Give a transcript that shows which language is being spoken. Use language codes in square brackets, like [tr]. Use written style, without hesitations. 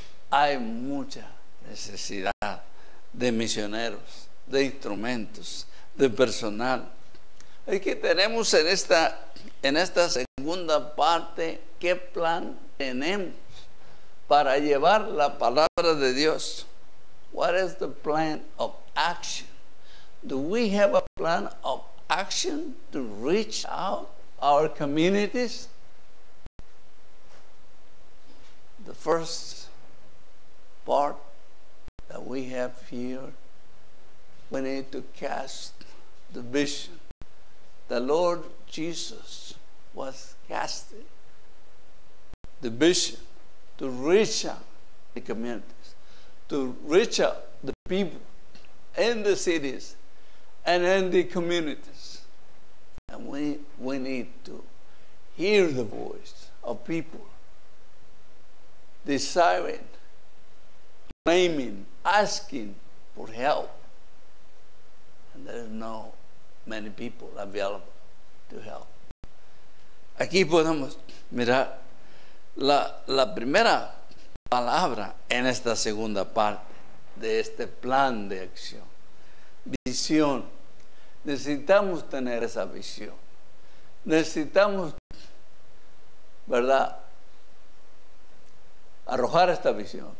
[es] Hay mucha necesidad de misioneros, de instrumentos, de personal. Y que tenemos en esta segunda parte, ¿qué plan tenemos para llevar la palabra de Dios? [en] What is the plan of action? Do we have a plan of action to reach out our communities? The first part that we have here, we need to cast the vision. The Lord Jesus was casting the vision to reach out the communities, to reach out the people in the cities and in the communities. And we need to hear the voice of people desiring, claiming, asking for help. And there is no many people available to help. [es] Aquí podemos mirar la primera palabra en esta segunda parte de este plan de acción. Visión. Necesitamos tener esa visión. Necesitamos, ¿verdad?, arrojar esta visión.